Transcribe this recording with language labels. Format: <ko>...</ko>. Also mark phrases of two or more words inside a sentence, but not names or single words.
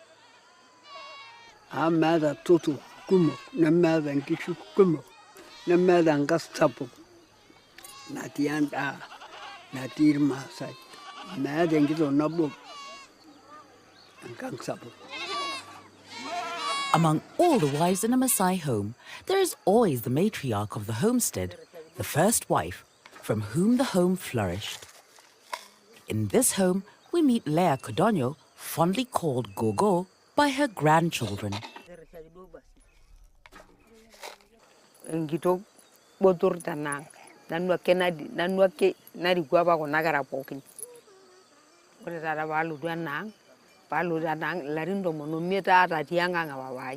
<mas>Amada tutu kumok, nemeeta nkishu kumok, nemeeta nkas sapuk. Natii endaa, natii irmaasai. Meeta enkitok nabo enkang sapuk.</mas> <en>Among all the wives in a Messai home, there is always the matriarch of the homestead, the first wife, from whom the home flourished. In this home, we meet Leah Codonho, fondly called Gogo by her grandchildren.</en> <mas>Enkitok botor tanang. Nanuake narikua pa kuna kera pookin. Ore taata paalotu enang, larin 15 taata atii enkang epapai.</mas>